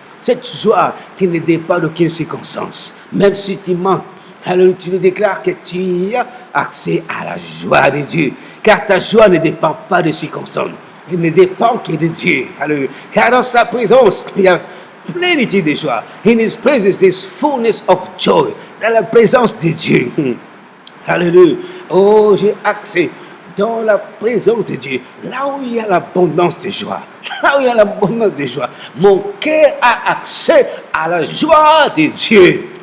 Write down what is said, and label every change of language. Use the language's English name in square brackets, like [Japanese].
[French] Cette joie qui ne dépend d'aucune circonstance. Même si tu manques, alors tu déclares que tu as accès à la joie de Dieu. Car ta joie ne dépend pas de circonstances. Elle ne dépend que de Dieu. Alors, car dans sa présence, il y a plénitude de joie. [English] In His presence, there's fullness of joy. [French] Dans la présence de Dieu. Alléluia. Oh, j'ai accès dans la présence de Dieu. Là où il y a l'abondance de joie. Là où il y a l'abondance de joie. Mon cœur a accès à la joie de Dieu.